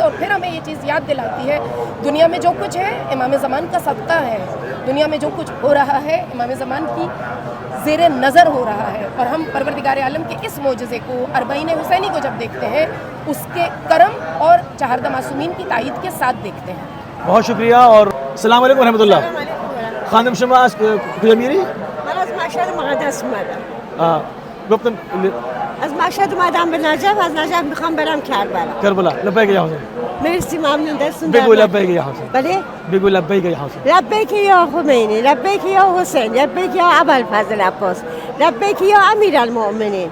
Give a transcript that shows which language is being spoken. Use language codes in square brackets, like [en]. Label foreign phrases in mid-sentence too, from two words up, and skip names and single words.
[ur] اور پھر ہمیں یہ چیز یاد دلاتی ہے دنیا میں جو کچھ ہے امام زمان کا صدقہ ہے. دنیا میں جو کچھ ہو رہا ہے امام زمان کی زیر نظر ہو رہا ہے. اور ہم پروردگار عالم کے اس معجزے کو، اربعین حسینی کو جب دیکھتے ہیں، اس کے کرم اور چہاردہ معصومین کی تائید کے ساتھ دیکھتے ہیں. بہت شکریہ. [ar] اور السلام علیکم ورحمۃ اللہ. [fa] خانم شما از کجا میری؟ من از مشهد مقدس اومدم. گفتم از مشهد اومدم به نجف، از نجف میخوام برم کربلا. [ar] کربلا. لبیک یا حسین. [fa] مرسی، ممنون، دستون بگو درد. [ar] لبیک یا حسین. [fa] بله؟ [ar] بگو لبیک یا حسین. لبیک یا خمینی، لبیک یا حسین، لبیک یا ابوالفضل عباس، لبیک یا امیرالمؤمنین.